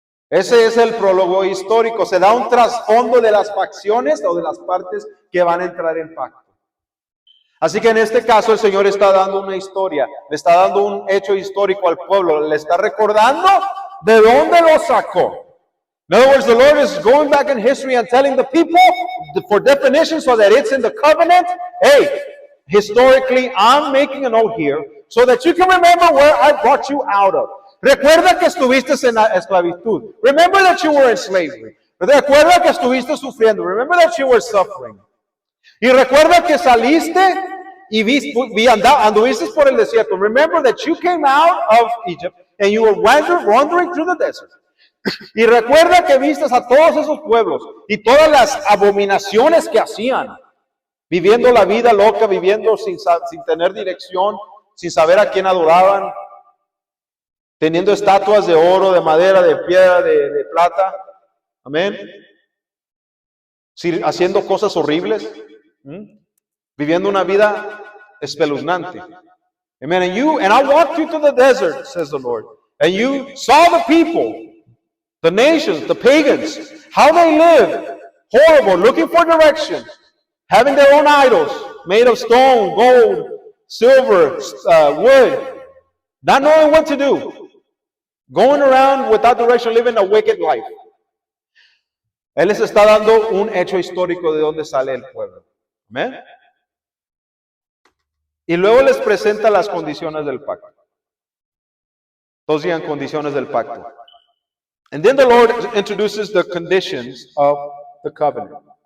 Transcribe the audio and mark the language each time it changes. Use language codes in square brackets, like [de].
[es] Ese es el prólogo histórico. Se da un trasfondo de las facciones o de las partes que van a entrar en pacto. Así que en este caso el Señor está dando una historia, le está dando un hecho histórico al pueblo, le está recordando de dónde lo sacó. [en] In other words, the Lord is going back in history and telling the people, for definition, so that it's in the covenant. Hey, historically, I'm making a note here, so that you can remember where I brought you out of. [es] Recuerda que estuviste en la esclavitud. [en] Remember that you were in slavery. [es] Recuerda que estuviste sufriendo. [en] Remember that you were suffering. [es] Y recuerda que saliste y anduviste por el desierto. [en] Remember that you came out of Egypt and you were wandering through the desert. [es] Y recuerda que vistes a todos esos pueblos y todas las abominaciones que hacían, viviendo la vida loca, viviendo sin tener dirección, sin saber a quién adoraban, teniendo estatuas de oro, de madera, de piedra, de plata. Amén. Haciendo cosas horribles, viviendo una vida espeluznante. [en] Amen. And I walked you to the desert, says the Lord, and you saw the people, The nations, the pagans, how they live, horrible, looking for direction, having their own idols made of stone, gold, silver, wood, not knowing what to do, going around without direction, living a wicked life. [es] Él les está dando un hecho histórico de dónde sale el pueblo. ¿Amén? Y luego les presenta las condiciones del pacto. Todos digan condiciones del pacto. [en] And then the Lord introduces the conditions of the covenant.